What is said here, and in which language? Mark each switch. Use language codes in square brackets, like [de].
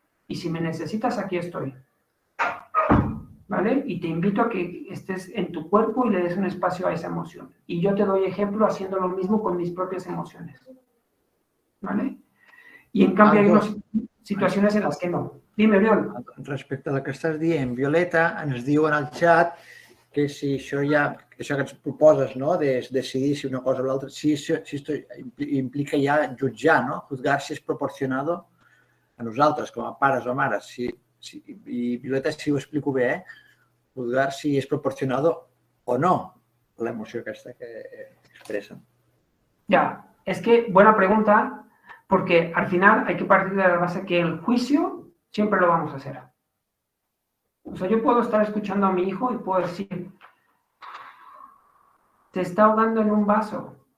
[es] Y si me necesitas, aquí estoy. ¿Vale? Y te invito a que estés en tu cuerpo y le des un espacio a esa emoción. Y yo te doy ejemplo haciendo lo mismo con mis propias emociones. ¿Vale? Y en cambio hay unas [ca] situacions en les [es] que no. Dime, Oriol. [ca] Respecte al que estàs dient, Violeta ens diu en el xat que si això que ens proposes, no, de decidir si una cosa o l'altra, si esto implica ja jutjar, no? [es] Juzgar [ca] si és proporcionado a nosaltres, com a pares o mares. I Violeta, si ho explico bé, [es] juzgar [ca] si és proporcionado o no la emoció aquesta que expressen. [es] Ya, es que buena pregunta, porque al final hay que partir de la base que el juicio siempre lo vamos a hacer. O sea, yo puedo estar escuchando a mi hijo y puedo decir, te está ahogando en un vaso.